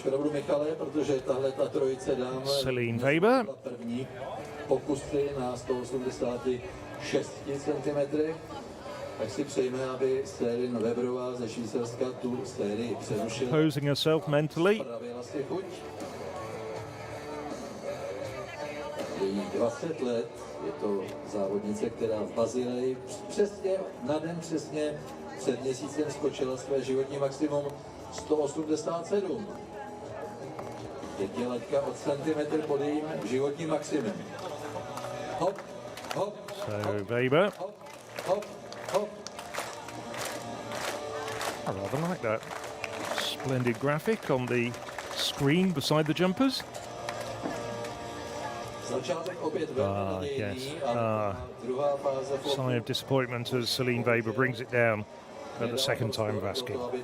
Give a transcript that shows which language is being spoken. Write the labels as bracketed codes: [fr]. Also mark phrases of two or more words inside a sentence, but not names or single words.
[en] Celine Weber. Posing herself mentally. [cs] Její 20 let, je to závodnice, která v Bazileji přesně na den přesně před měsícem skočila své životní maximum 187. Teď je laťka od centimetr pod jejím životním maximem. Hop, hop, so Weber. hop, hop, hop. [en] I rather like that splendid graphic on the screen beside the jumpers. Yes. Sigh of disappointment as Celine Weber brings it down at the second time of asking.